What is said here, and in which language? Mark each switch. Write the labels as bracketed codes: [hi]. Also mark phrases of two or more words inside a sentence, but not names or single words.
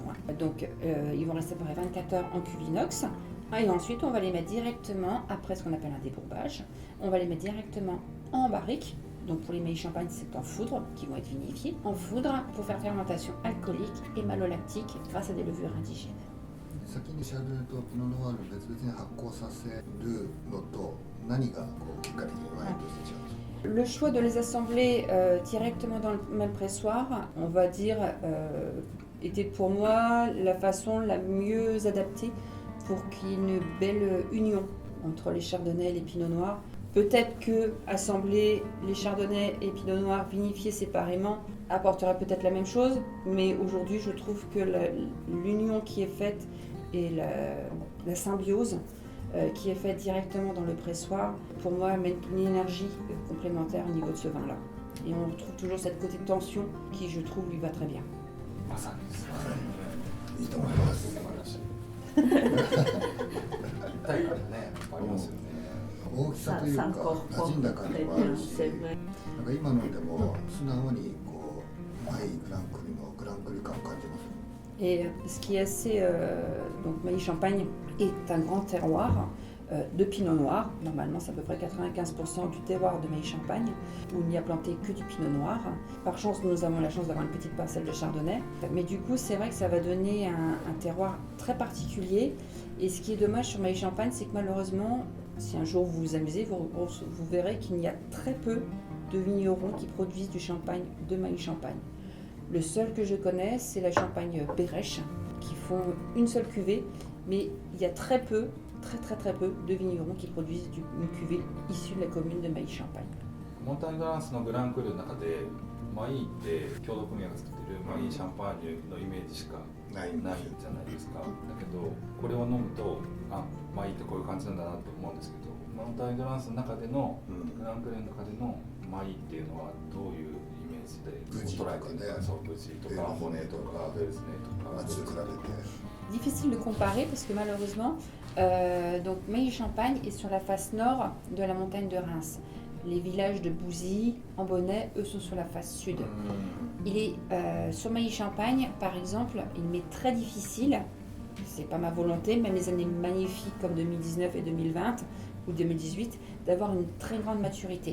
[fr] Donc ils vont rester pendant 24 heures en cuve inox. Et ensuite, on va les mettre directement, après ce qu'on appelle un débourbage, on va les mettre directement en barrique. Donc pour les Mailly-Champagne, c'est en foudre, qui vont être vinifiés, en foudre pour faire fermentation alcoolique et malolactique grâce à des levures indigènes. [ja] 先にシャルドネとピノノワール別々に発酵させるのと何が結果的にワインとして違うんですか？ [fr] Le choix de les assembler directement dans le même pressoir, on va dire, était pour moi la façon la mieux adaptée pour qu'il y ait une belle union entre les chardonnays et les pinots noirs. Peut-être que assembler les chardonnays et pinots noirs vinifiés séparément apporterait peut-être la même chose, mais aujourd'hui je trouve que l'union qui est faite et la symbiose qui est faite directement dans le pressoir, pour moi, met une énergie complémentaire au niveau de ce vin-là. Et on retrouve toujours cette côté de tension qui, je trouve, lui va très bien. [ja] いいと思います。痛いからね、ありますよね。大きさというか馴染んだ感じもあるし、なんか今のでも素直にこうマイグランクリのグランクリ感を感じます。 [fr] Et ce qui est assez, donc Mailly-Champagne est un grand terroir de pinot noir. Normalement, c'est à peu près 95% du terroir de Mailly-Champagne où il n'y a planté que du pinot noir. Par chance, nous avons la chance d'avoir une petite parcelle de chardonnay. Mais du coup, c'est vrai que ça va donner un terroir très particulier. Et ce qui est dommage sur Mailly-Champagne, c'est que malheureusement, si un jour vous vous amusez, vous verrez qu'il y a très peu de vignerons qui produisent du champagne de Mailly-Champagne. Le seul que je connais, c'est la Champagne Perrèche, qui font une seule cuvée, mais il y a très peu, très peu de vignerons qui produisent une cuvée issue de la commune de Mailly-Champagne. [ja] モンターニュ・グランスのグランクルの中でマイって共同組合が作ってるマイシャンパーニュのイメージしかないじゃないですか。だけどこれを飲むとマイってこういう感じなんだなと思うんですけど、モンターニュ・グランスの中でのグランクルの中でのマイっていうのはどういうイメージで捉えてるんですか？そう、ブジとかボネとかベルスネとか。 [fr] Difficile de comparer parce que malheureusement, donc Mailly-Champagne est sur la face nord de la montagne de Reims. Les villages de Bouzy, Ambonnay, eux sont sur la face sud. Il est sur Mailly-Champagne, par exemple, il m'est très difficile, c'est pas ma volonté, même les années magnifiques comme 2019 et 2020 ou 2018, d'avoir une très grande maturité.